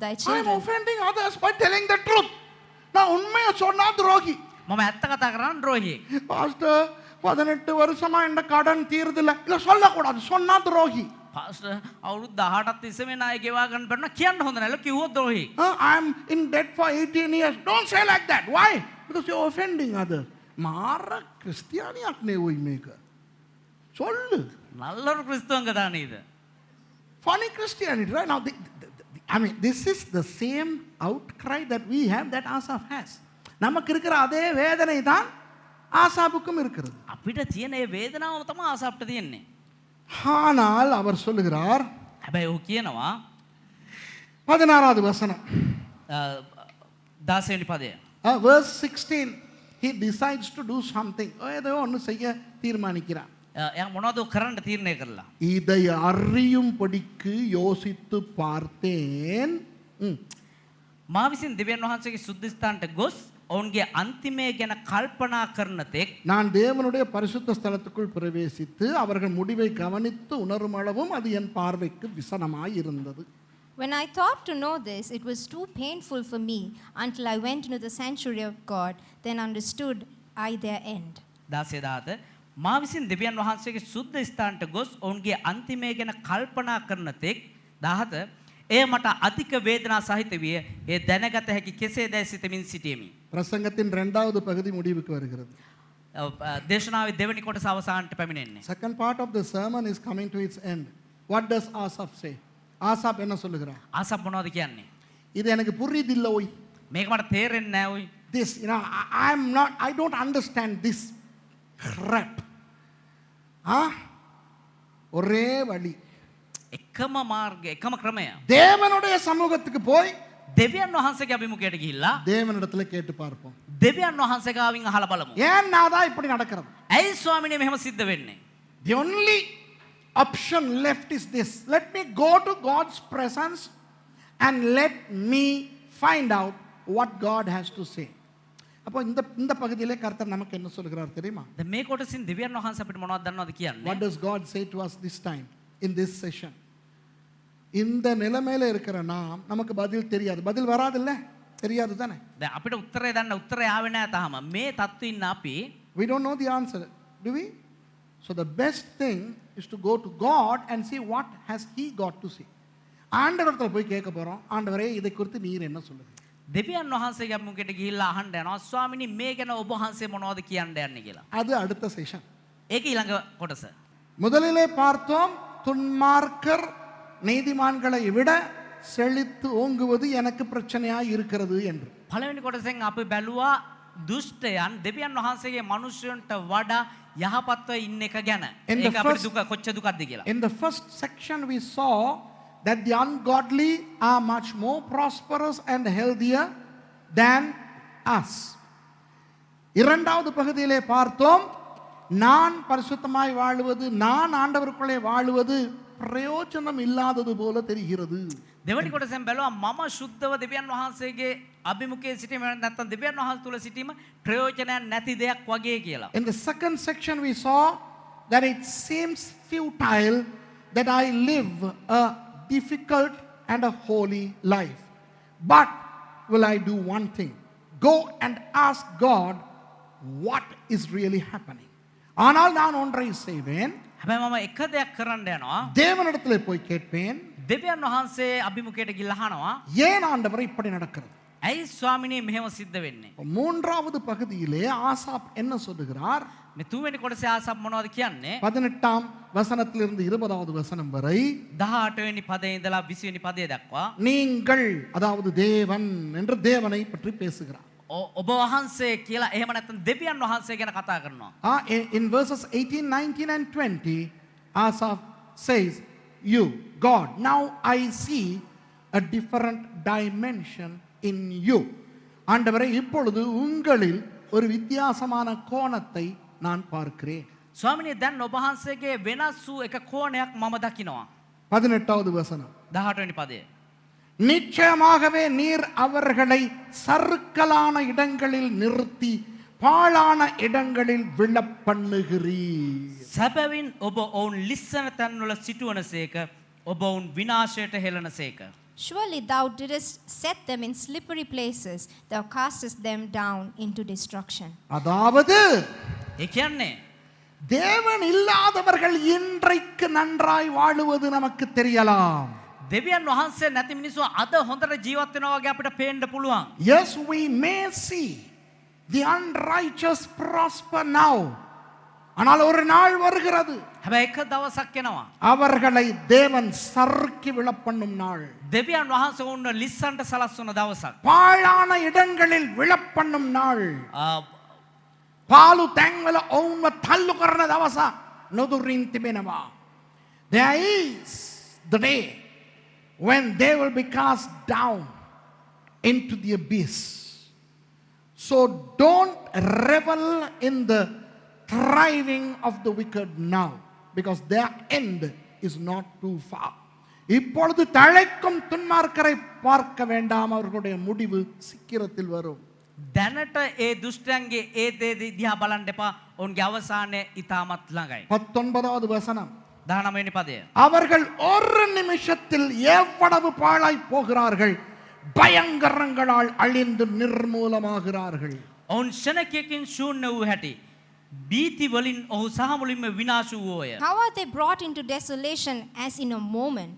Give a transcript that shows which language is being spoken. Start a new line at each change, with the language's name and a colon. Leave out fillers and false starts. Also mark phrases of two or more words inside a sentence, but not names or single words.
English: I am children. offending others by telling the truth.
Tamil: நான் உண்மையை சொன்னா துரோகி.
Sinhala: මම ඇත්ත කතා කරන්න ද්‍රෝහියෙක්.
Tamil: பாஸ்டர் 18 வருஷமா இந்த கடன் தீருதில்ல. இல்ல சொல்லக்கூடாது, சொன்னா துரோகி.
Sinhala: පාස්ටර් අවුරුදු 18ක් තිස්සේ මේ ණය ගෙවා ගන්න බැරි නම් කියන්න හොඳ නැහැ. කිව්වොත් ද්‍රෝහි.
English: I am in debt for 18 years. Don't say like that. Why? Because you're offending others.
Sinhala: මාර ක්‍රිස්තියානියක් නෙවෙයි මේක. சொல்லு.
Tamil: நல்லரு கிறிஸ்துவங்க தானே?
English: Funny Christianity, right? Now, I mean, this is the same outcry that we have, that Asaph has.
Tamil: நமக்கு இருக்கிற அதே வேதனை தான் ஆசாப்புக்கும் இருக்கிறது.
Sinhala: අපිට තියෙන ඒ වේදනාව තමයි ආසාප්ට තියෙන්නේ.
Tamil: ஆனால் அவர் சொல்லுகிறார்,
Sinhala: හැබැයි ඔහු කියනවා
Tamil: 16வது வசனம்,
Sinhala: 16 වෙනි පදය.
English: verse 16, he decides to do something.
Tamil: ஏதோ ஒன்று செய்ய தீர்மானிக்கிறார்.
Sinhala: එයා මොනවද කරන්න තීරණය කරලා?
Tamil: இதை அறியும்படிக்கு யோசித்து பார்த்தேன்.
Sinhala: මා විසින් දෙවියන් වහන්සේගේ සුද්ධ ස්ථානට ගොස් ඔවුන්ගේ අන්තිමය ගැන කල්පනා කරන තෙක්
Tamil: நான் தேவனுடைய பரிசுத்த ஸ்தலத்துக்குள் பிரவேசித்து அவர்கள் முடிவை கவனித்து உணரும் அளவும் அது என் பார்வைக்கு விசனமாய் இருந்தது.
English: When I thought to know this, it was too painful for me until I went into the sanctuary of God, then understood I their end.
Sinhala: 16 මා විසින් දෙවියන් වහන්සේගේ සුද්ධ ස්ථානට ගොස් ඔවුන්ගේ අන්තිමය ගැන කල්පනා කරන තෙක් 17 එය මට අධික වේදනා සහිත විය. ඒ දැනගත හැකි කෙසේදැයි සිතමින් සිටියෙමි.
Tamil: பிரசங்கத்தின் 2வது பகுதி முடிவுக்கு வருகிறது.
Sinhala: දේශනාවේ දෙවෙනි කොටස අවසානට පැමිණෙන්නේ.
English: Second part of the sermon is coming to its end. What does Asaph say? Asaph
Tamil: என்ன சொல்லுகிறார்?
Sinhala: ආසප් මොනවද කියන්නේ?
Tamil: இது எனக்கு புரியுதில்ல ஓய்.
Sinhala: මේක මට තේරෙන්නේ නැහැ ඔයි.
English: This, I don't understand this crap.
Tamil: ஒரே வழி,
Sinhala: එකම මාර්ගය, එකම ක්‍රමය.
Tamil: தேவனுடைய சமூகத்துக்கு போய்
Sinhala: දෙවියන් වහන්සේගේ අභිමුඛයට ගිහිල්ලා
Tamil: தேவனிடத்துல கேட்டு பார்ப்போம்.
Sinhala: දෙවියන් වහන්සේ ගාවින් අහලා බලමු.
Tamil: ஏன் நாதா இப்படி நடக்கிறது?
Sinhala: ඇයි ස්වාමිනේ මෙහෙම සිද්ධ වෙන්නේ?
English: The only option left is this. Let me go to God's presence and let me find out what God has to say.
Tamil: அப்போ இந்த பகுதியிலே கர்த்தர் நமக்கு என்ன சொல்கிறார் தெரியுமா?
Sinhala: දැන් මේ කොටසින් දෙවියන් වහන්සේ අපිට මොනවද දන්නවද කියන්නේ?
English: What does God say to us this time in this session?
Tamil: இந்த நிலைமையில இருக்கிற நாம், நமக்கு பதில் தெரியாது. பதில் வராது இல்ல? தெரியாது தானே?
Sinhala: දැන් අපිට උත්තරේ දන්න උත්තරේ ආවේ නැහැ තාම. මේ තත්ත්වෙ ඉන්න අපි
English: We don't know the answer, do we? So the best thing is to go to God and see what has he got to say.
Tamil: ஆண்டவரத்துல போய் கேட்க போறோம். ஆண்டவரே, இதை குறித்து நீர் என்ன சொல்லுங்க?
Sinhala: දෙවියන් වහන්සේගේ අභිමුඛයට ගිහිල්ලා අහන්න යනවා ස්වාමිනේ මේ ගැන ඔබ වහන්සේ මොනවද කියන්න යන්නේ කියලා.
Tamil: அது அடுத்த செஷன்.
Sinhala: ඒක ඊළඟ කොටස.
Tamil: முதலிலே பார்த்தோம், துன்மார்க்கர் நீதிமான்களை விட செழித்து ஓங்குவது எனக்கு பிரச்சனையாய் இருக்கிறது என்று.
Sinhala: පළවෙනි කොටසෙන් අපි බැලුවා දුෂ්ටයන් දෙවියන් වහන්සේගේ මනුෂ්‍යයන්ට වඩා යහපත්ව ඉන්න එක ගැන. ඒක අපිට දුක කොච්චර දුකක්ද කියලා.
English: In the first section we saw that the ungodly are much more prosperous and healthier than us.
Tamil: இரண்டாவது பகுதியிலே பார்த்தோம், நான் பரிசுத்தமாய் வாழுவது, நான் ஆண்டவருக்குள்ளே வாழுவது பிரயோஜனம் இல்லாதது போல தெரிகிறது.
Sinhala: දෙවනි කොටසෙන් බැලුවා මම සුද්ධව දෙවියන් වහන්සේගේ අභිමුඛයේ සිටීම නැත්නම් දෙවියන් වහන්සේ තුල සිටීම ප්‍රයෝජනයක් නැති දෙයක් වගේ කියලා.
English: In the second section we saw that it seems futile that I live a difficult and a holy life. But will I do one thing? Go and ask God what is really happening.
Tamil: ஆனால் நான் ஒன்றை செய்வேன்.
Sinhala: හැබැයි මම එක දෙයක් කරන්න යනවා.
Tamil: தேவனிடத்திலே போய் கேட்பேன்.
Sinhala: දෙවියන් වහන්සේ අභිමුඛයට ගිහිල්ලා අහනවා
Tamil: ஏன் ஆண்டவரே இப்படி நடக்கிறது?
Sinhala: ඇයි ස්වාමිනේ මෙහෙම සිද්ධ වෙන්නේ?
Tamil: மூன்றாவது பகுதியிலே ஆசாப் என்ன சொல்லுகிறார்?
Sinhala: මේ තුන්වෙනි කොටසේ ආසප් මොනවද කියන්නේ?
Tamil: 18ஆம் வசனத்திலிருந்து 20வது வசனம் வரை
Sinhala: 18 වෙනි පදේ ඉඳලා 20 වෙනි පදේ දක්වා
Tamil: நீங்கள், அதாவது தேவன் என்று தேவனை பற்றி பேசுகிறார்.
Sinhala: ඔබ වහන්සේ කියලා එහෙම නැත්නම් දෙවියන් වහන්සේ ගැන කතා කරනවා.
English: In verses 18, 19 and 20, Asaph says, you, God, now I see a different dimension in you.
Tamil: ஆண்டவரே, இப்பொழுது உங்களில் ஒரு வித்தியாசமான கோணத்தை நான் பார்க்கிறேன்.
Sinhala: ස්වාමිනේ දැන් ඔබ වහන්සේගේ වෙනස් වූ එක කෝණයක් මම දකිනවා.
Tamil: 18வது வசனம்.
Sinhala: 18 වෙනි පදය.
Tamil: நிச்சயமாகவே நீர் அவர்களை சறுக்கலான இடங்களில் நிறுத்தி பாழான இடங்களில் விழப் பண்ணுகிறீர்.
Sinhala: සැබවින් ඔබ ඔවුන් ලිස්සන තැන්වල සිටුවනසේක ඔබ ඔවුන් විනාශයට හෙළනසේක.
English: Surely thou didst set them in slippery places, thou castest them down into destruction.
Tamil: அதாவது
Sinhala: ඒ කියන්නේ
Tamil: தேவன் இல்லாதவர்கள் இன்றைக்கு நன்றாய் வாழுவது நமக்கு தெரியலாம்.
Sinhala: දෙවියන් වහන්සේ නැති මිනිස්සු අද හොඳට ජීවත් වෙනවා වගේ අපිට පේන්න පුළුවන්.
English: Yes, we may see the unrighteous prosper now.
Tamil: ஆனால் ஒரு நாள் வருகிறது
Sinhala: හැබැයි එක දවසක් එනවා.
Tamil: அவர்களை தேவன் சறுக்கி விழப்பண்ணும் நாள்.
Sinhala: දෙවියන් වහන්සේ උන්න ලිස්සන්ට සලස්වන දවසක්.
Tamil: பாழான இடங்களில் விழப்பண்ணும் நாள்.
Sinhala: පාලු තැන්වල ඔවුන්ව තල්ලු කරන දවස නොදුරින් තිබෙනවා.
English: There is the day when they will be cast down into the abyss. So don't revel in the thriving of the wicked now, because their end is not too far.
Tamil: இப்பொழுது தழைக்கும் துன்மார்க்கரை பார்க்க வேண்டாம், அவர்களுடைய முடிவு சீக்கிரத்தில் வரும்.
Sinhala: දැනට ඒ දුෂ්ටයන්ගේ ඒ දේ දිහා බලන්න එපා. ඔවුන්ගේ අවසානය ඉතාමත් ළඟයි.
Tamil: 19வது வசனம்.
Sinhala: 19 වෙනි පදය.
Tamil: அவர்கள் ஒரு நிமிஷத்தில் எவ்வளவு பாழாய் போகிறார்கள், பயங்கரங்களால் அழிந்து நிர்மூலமாகிறார்கள்.
Sinhala: ඔවුන් ශනකයකින් ශූන්‍ය වූ හැටි බීති වලින් ඔහු සහ මුලින්ම විනාශ වූෝය.
English: How are they brought into desolation as in a moment?